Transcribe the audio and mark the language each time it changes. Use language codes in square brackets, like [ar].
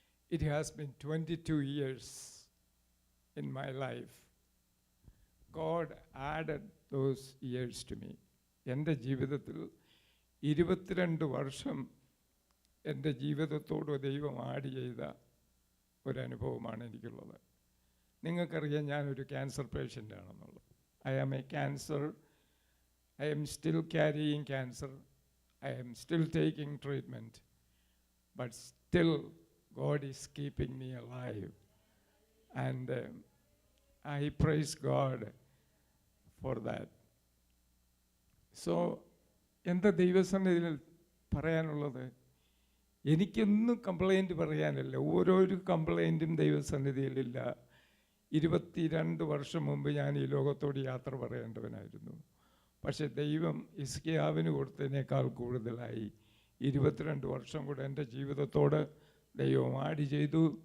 [en] It has been 22 years in my life. God added those years to me. [ml] എൻ്റെ ജീവിതത്തിൽ 22 വർഷം എൻ്റെ ജീവിതത്തോട് ദൈവം ആഡ് ചെയ്ത ഒരനുഭവമാണ് എനിക്കുള്ളത്. നിങ്ങൾക്കറിയാം ഞാനൊരു ക്യാൻസർ പേഷ്യൻ്റ് ആണെന്നുള്ളത്. [en] I am a cancer. I'm still carrying cancer. I'm still taking treatment. But still God is keeping me alive. And I praise God for that. [ml] So, എന്താ ദൈവസന്നിധിയിൽ പറയാനുള്ളത്? എനിക്കൊന്നും complaint പറയാനില്ല. ഓരോരു കംപ്ലൈൻറ്റും ദൈവസന്നിധിയിലില്ല. 22 വർഷം മുമ്പ് ഞാൻ ഈ ലോകത്തോട് യാത്ര പറയേണ്ടവനായിരുന്നു. പക്ഷെ ദൈവം ഹിസ്കിയാവിന് കൊടുത്തതിനേക്കാൾ കൂടുതലായി 22 വർഷം കൂടെ എൻ്റെ ജീവിതത്തോട് ദൈവം ആഡ് ചെയ്തു.